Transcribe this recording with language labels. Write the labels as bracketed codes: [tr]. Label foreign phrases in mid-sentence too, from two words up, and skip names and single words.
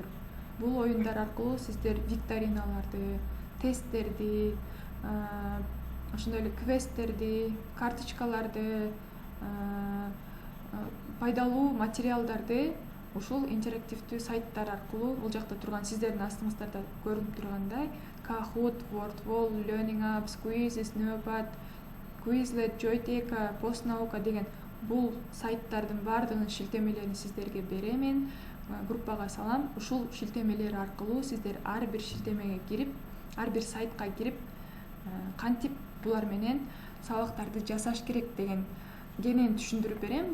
[ky] Бул оюндар аркылуу сиздер викториналарды, тесттерди, ошондой эле квесттерди, карточкаларды, пайдалуу материалдарды ушул интерактивдүү сайттар аркылуу, бул жакта турган сиздердин астыңыздарда көрүнүп тургандай Kahoot, WordWall, Learning Apps, Quizzes, Neopad, Quizlet, Joyteka, Postnauka деген бул сайттардын баардыгынын шилтемелерин сиздерге беремин. Группага салам. Ушул шилтемелер аркылуу сиздер ар бир шилтемеге кирип, ар бир сайтка кирип, кантип булар менен сабактарды жасаш керек деген кенен түшүндүрүп берем.